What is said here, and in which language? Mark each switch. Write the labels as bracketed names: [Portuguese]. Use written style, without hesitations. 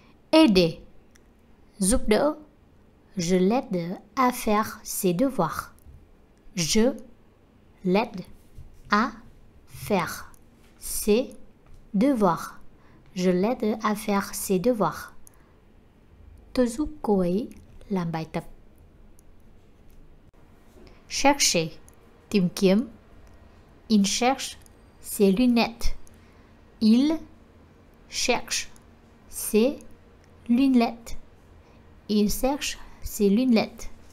[Vietnamese] Aider. Giúp đỡ. [French] Je l'aide à faire ses devoirs. Je l'aide à faire ses devoirs. Je l'aide à faire ses devoirs. [Vietnamese] Tôi giúp cô ấy làm bài tập. Chercher. Tìm kiếm. [French] Il cherche ses lunettes. Il cherche ses lunettes. Il cherche ses lunettes.